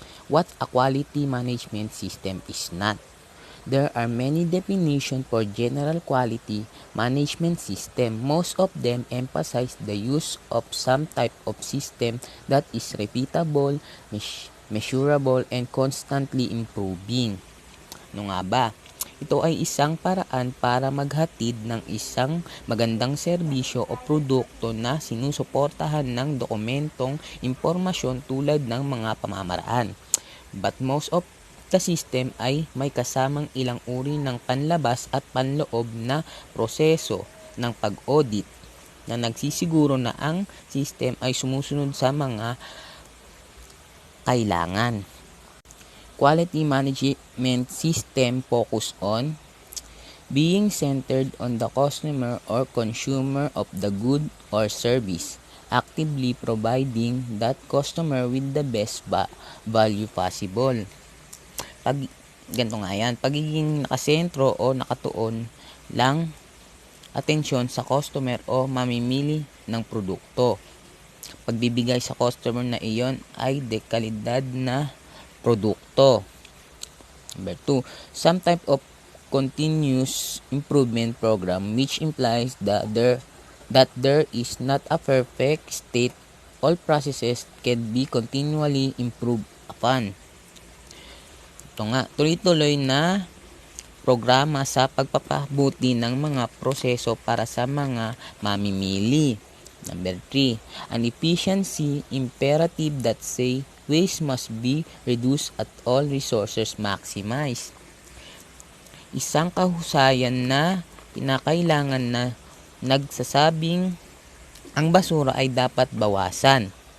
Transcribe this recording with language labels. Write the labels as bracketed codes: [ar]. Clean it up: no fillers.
[en] What a quality management system is not. There are many definitions for general quality management system. Most of them emphasize the use of some type of system that is repeatable, measurable, and constantly improving. [tl] Ano nga ba? Ito ay isang paraan para maghatid ng isang magandang serbisyo o produkto na sinusuportahan ng dokumentong impormasyon tulad ng mga pamamaraan. [en] But most of the system [tl] ay may kasamang ilang uri ng panlabas at panloob na proseso ng pag-audit na nagsisiguro na ang system ay sumusunod sa mga kailangan. [en] Quality management system focus on being centered on the customer or consumer of the good or service, actively providing that customer with the best value possible. [tl] Ganito nga yan, pagiging nakasentro o nakatuon lang atensyon sa customer o mamimili ng produkto. Pagbibigay sa customer na iyon ay dekalidad na produkto. [en] Number 2, some type of continuous improvement program which implies that there is not a perfect state. All processes can be continually improved upon. [tl] Ito nga, tuloy-tuloy na programa sa pagpapabuti ng mga proseso para sa mga mamimili. [en] Number 3, an efficiency imperative that say waste must be reduced at all resources maximized. [tl] Isang kahusayan na kinakailangan na nagsasabing ang basura ay dapat bawasan.